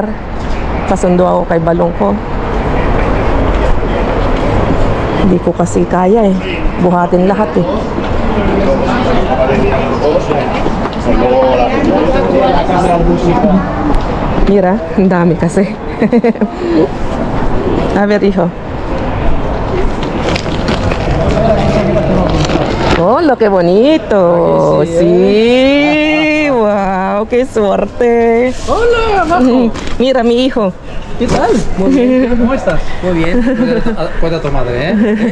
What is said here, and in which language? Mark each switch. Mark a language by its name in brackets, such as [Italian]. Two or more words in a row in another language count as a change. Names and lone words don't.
[Filipino] Pasundo ako kay balong ko. Hindi ko kasi kaya eh. Buhatin lahat eh. Mira, ang dami kasi. [Spanish] A ver, hijo. Oh, lo que bonito. Sí. Wow. Wow, qué suerte. Hola, Majo. Mira, mi hijo. ¿Qué tal? Muy bien. ¿Cómo estás? Muy bien. Cuida a tu madre, ¿eh?